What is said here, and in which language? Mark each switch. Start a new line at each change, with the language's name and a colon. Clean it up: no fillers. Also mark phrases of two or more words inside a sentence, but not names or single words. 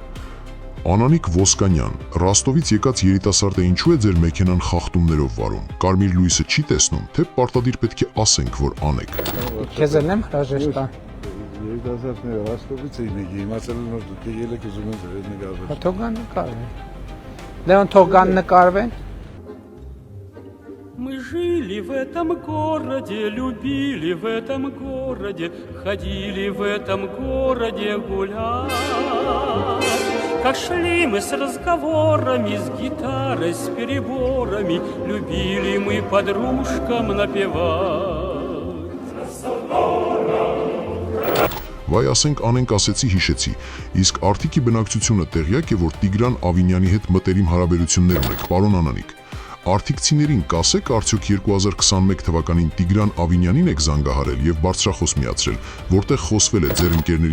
Armenian: Անանիկ Ոսկանյան, Ռաստովից եկած երիտասարդը ինչու է ձեր մեքենան խախտումներով վարում։ Կարմիր լույսը չի տեսնում, թե պարտադիր պետք է ասենք, որ անեք։ Քեզ եմ հրաժեշտ տա։ Երիտասարդները Ռաստովից էին եկել, իմացել են, որ դուք ելեք ուզում եք ձեր նկարվել։ Թողան նկարվեն։ Լեոն թողան նկարվեն։
Russian: Мы жили в этом городе, любили в этом городе, ходили в этом городе гулять. Как шли мы с разговорами, с гитарой, с переборами, любили мы подружкам напевать.
Armenian: Վայ ասենք անենք ասեցի հիշեցի, իսկ Արթիկի բնակչությունը տեղյակ է, որ Տիգրան Ավինյանի հետ մտերիմ հարաբերություններ ունեք, պարոն Անանիկ։ Արթիկցիներին կասեք արդյոք 2021 թվականին Տիգրան Ավինյանին եք զանգահարել եւ բարձրախոս միացրել, որտեղ խոսվել է ձեր ընկերների